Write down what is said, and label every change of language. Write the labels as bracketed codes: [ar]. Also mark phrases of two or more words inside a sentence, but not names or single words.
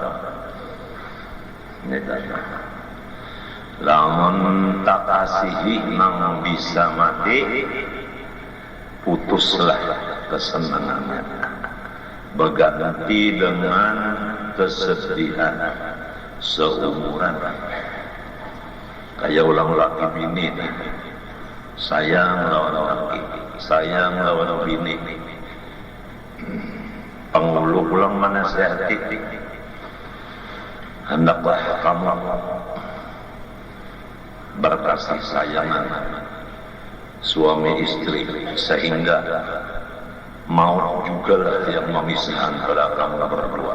[bjn] Ini lamun tak kasihi nang bisa mati, putuslah kesenangannya, berganti dengan kesedihan seumuran. Kayak ulang laki bini, sayang lawan laki, sayang lawan bini. [id] Pengulu pulang menasihati, hendaklah kamu berkasih sayangan suami istri, sehingga maut juga lah yang memisahkan pada kamu berdua.